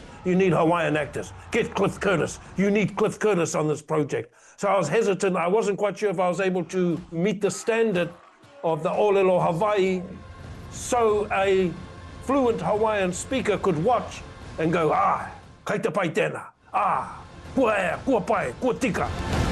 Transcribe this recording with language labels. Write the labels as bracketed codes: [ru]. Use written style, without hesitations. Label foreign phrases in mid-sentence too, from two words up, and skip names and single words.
[en] You need Hawaiian actors. Get Cliff Curtis. You need Cliff Curtis on this project. So I was hesitant. I wasn't quite sure if I was able to meet the standard of the [haw] Olelo Hawaii [en] so a fluent Hawaiian speaker could watch and go, [mi] kei te pai tēnā, kua ea, kua pai, kua tika.